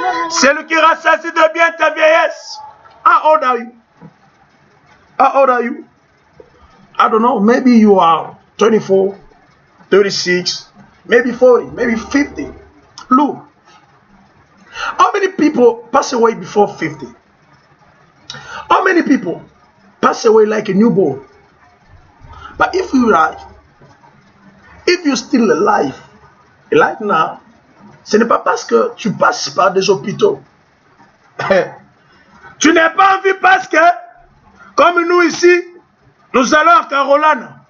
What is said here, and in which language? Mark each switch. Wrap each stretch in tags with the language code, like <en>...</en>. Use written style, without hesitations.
<fr>Celui qui rassasie de bien ta vieillesse.</fr> <en>How old are you? How old are you? I don't know. Maybe you are 24, 36, maybe 40, maybe 50. Look. How many people pass away before 50? How many people pass away like a newborn? But if you are, if you're still alive now,</en> <fr>ce n'est pas parce que tu passes par des hôpitaux. Tu n'es pas en vie parce que, comme nous ici, nous allons à Caroline.</fr>